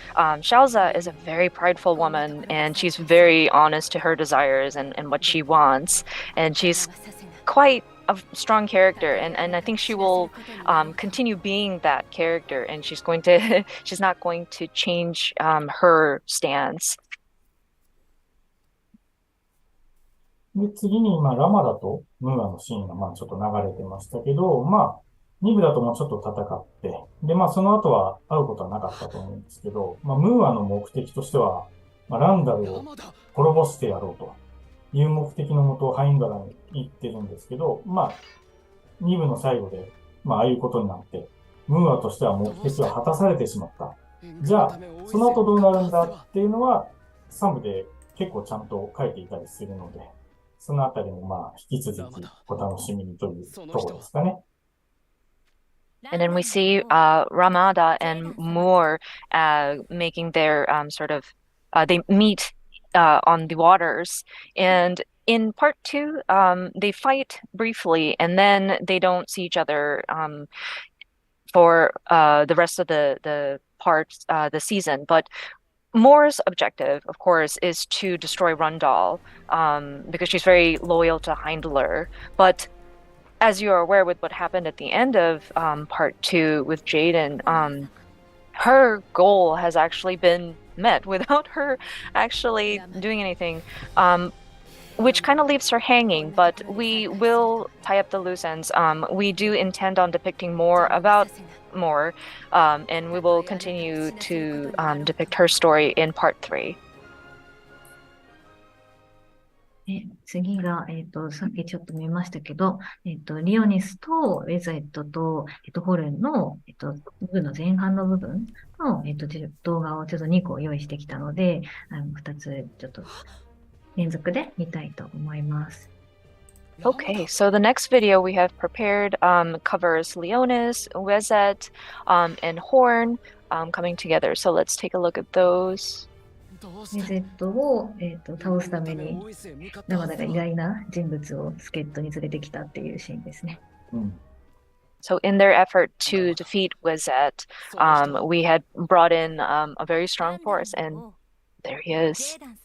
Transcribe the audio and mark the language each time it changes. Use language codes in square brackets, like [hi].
[en] Shelza is a very prideful woman, and she's very honest to her desires and what she wants. And she's quite a strong character, and I think she will continue being that character, and she's not going to change her stance. [ja] で、次に、まあ、ラマダとムーアのシーンが、まあ、ちょっと流れてましたけど、まあ、2部だともうちょっと戦って、で、まあ、その後は会うことはなかったと思うんですけど、まあ、ムーアの目的としては、まあ、ランダルを滅ぼしてやろうという目的のもと、ハインドラに行ってるんですけど、まあ、2部の最後で、まあ、ああいうことになって、ムーアとしては目的は果たされてしまった。じゃあ、その後どうなるんだっていうのは、3部で結構ちゃんと書いていたりするので、そのあたりもまあ引き続きお楽しみにというところですかね。 [en] And then we see Ramada and Moore making their they meet on the waters. And in part two, they fight briefly and then they don't see each other for the rest of the parts, the season. But Moore's objective, of course, is to destroy Rundall because she's very loyal to Heindler. But as you are aware with what happened at the end of part two with Jaden, her goal has actually been met without her actually doing anything, which kind of leaves her hanging, but we will tie up the loose ends. We do intend on depicting more about Moore, and we will continue to depict her story in part three. [ja] 次が、さっきちょっと見ましたけど、リオニスとウェザイトと、ホルンの、部の前半の部分の、動画をちょっと2個用意してきたので、2つちょっと連続で見たいと思います。 [en] Okay, so the next video we have prepared covers Leonis, Wezette, and Hourne coming together. So let's take a look at those. [ja] ウェゼットを、倒すために、生田が意外な人物を助っ人に連れてきたっていうシーンですね。 [en] So in their effort to defeat Wezette, we had brought in a very strong force, and there he is.